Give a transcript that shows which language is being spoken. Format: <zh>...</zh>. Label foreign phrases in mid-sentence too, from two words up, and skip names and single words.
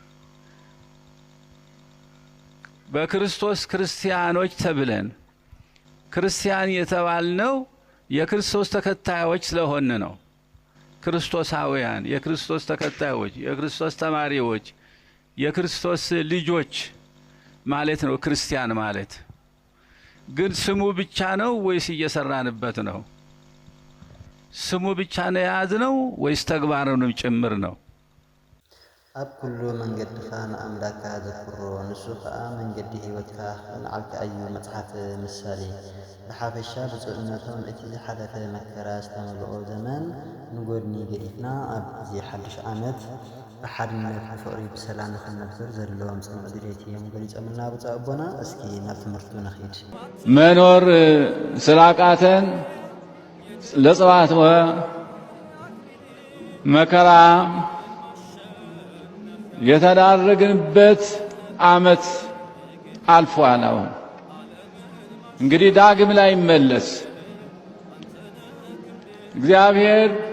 <am>በክርስቶስ ክርስቲያኖች ተብለን ክርስቲያን የተባልነው የክርስቶስ ተከታዮች ስለሆን ነው። ክርስቶሳውያን የክርስቶስ ተከታዮች የክርስቶስ ተማሪዎች የክርስቶስ ልጆች ማለት ነው ክርስቲያን ማለት። ግን ስሙ ብቻ ነው ወይስ እየሰራንበት ነው? ስሙ ብቻ ነው የያዝነው ወይስ ተግባሩንም ጭምር ነው?</am> <ti>ኣብ ኩሉ መንገድኻ ንኣምላክካ ዘክብሮ ንሱ ከዓ መንገዲ ህይወትካ ንዓልካ እዩ መፅሓፍ ምሳሌ ብሓፈሻ ብፅዕነቶም እቲ ዝሓለፈ መከራ ዝተመልኦ ዘመን ንጎድኒ ገዲፍና ኣብ እዚ ሓድሽ ዓመት ብሓድነት ብፍቅሪ ብሰላም ንኽንነብር ዘለዎም ፅኑዕ ድሌት እዮም ገሊፆምልና ብፁዕ ኣቦና። እስኪ ናብ ትምህርቱ ነኺድ።</ti> <am>መኖር ስላቃተን ለጽባት መከራ የተዳረግንበት ዓመት አልፏል። አሁን እንግዲህ ዳግም ላይ ይመለስ እግዚአብሔር</am>